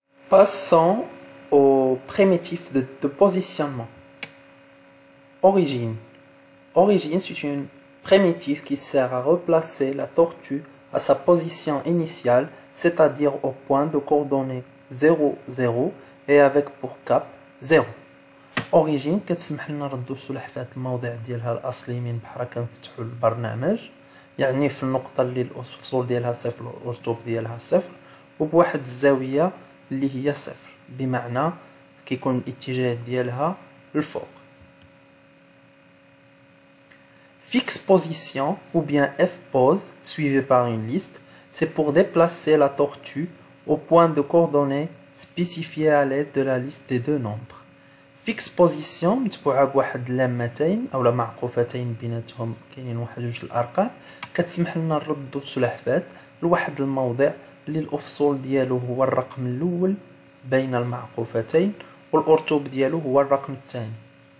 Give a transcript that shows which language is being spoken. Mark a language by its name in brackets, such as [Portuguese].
[French] Passons au primitif de positionnement. Origine. Origine, c'est une primitive qui sert à replacer la tortue à sa position initiale, c'est-à-dire au point de coordonnées 0, 0 et avec pour cap 0. [Arabic] Origine كتسمح لنا نردو السلحفاة الموضع ديالها الأصلي من بحال كنفتحو البرنامج، يعني في النقطة اللي الفصول ديالها صفر والأرتوب ديالها صفر، وبواحد الزاوية اللي هي صفر، بمعنى كيكون الاتجاه ديالها الفوق. [French] Fixe position ou bien F pose suivi par une liste, c'est pour déplacer la tortue au point de coordonnées spécifié à l'aide de la liste des deux nombres. Fixe position [Arabic] متبوعة بواحد اللامتين أو معقوفتين بيناتهم كاينين واحد جوج الأرقام، كتسمح لنا نردو السلحفاة لواحد الموضع اللي الأفصول ديالو هو الرقم الأول بين المعقوفتين والأرتوب ديالو هو الرقم الثاني.